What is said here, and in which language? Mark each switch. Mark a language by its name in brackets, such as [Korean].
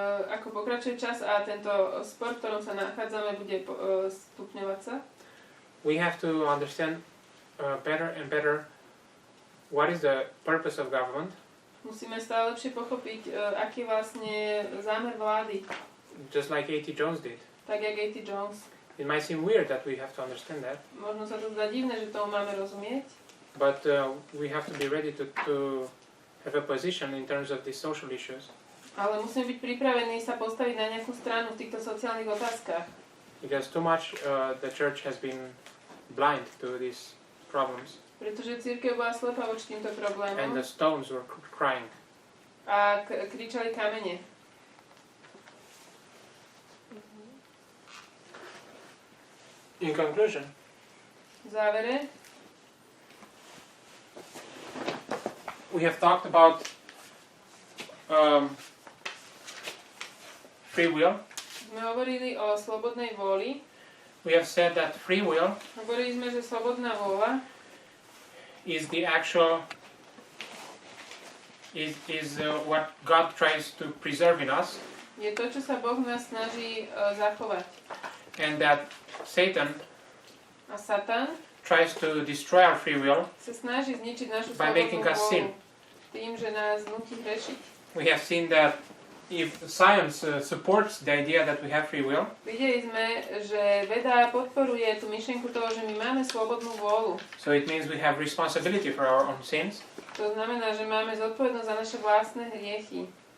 [Slovak] Ako pokračuje čas a tento spor, v ktorom sa nachádzame, bude stupňovať sa, [English] we have to understand better and better what is the purpose of government, [Slovak] musíme stále lepšie pochopiť, aký vlastne zámer vlády, [English] just like A.T. Jones did. [Slovak] tak jak A.T. Jones. [English] It might seem weird that we have to understand that, [Slovak] Možno sa to zdá divné, že tomu máme rozumieť, [English] but we have to be ready to have a position in terms of these social issues. [Slovak] ale musíme byť pripravení sa postaviť na nejakú stranu v týchto sociálnych otázkach. [English] Because too much the church has been blind to these problems, [Slovak] Pretože cirkev bola slepá voči týmto [English] and [Slovak] problémom [English] the stones were crying. [Slovak] a kričali kamene. [English] In conclusion, [Slovak] V závere [English] we have talked about free will. [Slovak] sme hovorili o slobodnej vôli. [English] We have said that free will [Slovak] Hovorili sme, že slobodná vôľa [English] is the actual is what God tries to preserve in us, [Slovak] je to, čo sa Boh nás snaží zachovať. [English] and that Satan [Slovak] A Satan [English] tries to destroy our free will [Slovak] sa snaží zničiť našu [English] by making [Slovak] slobodnú [English] us [Slovak] vôľu [English] sin. [Slovak] tým, že nás nutí hrešiť. [English] We have seen that if science supports the idea that we have free will, [Slovak] Videli sme, že veda podporuje tú myšlienku toho, že my máme slobodnú vôľu. [English] so it means we have responsibility for our own sins, [Slovak] To znamená, že máme zodpovednosť za naše vlastné hriechy.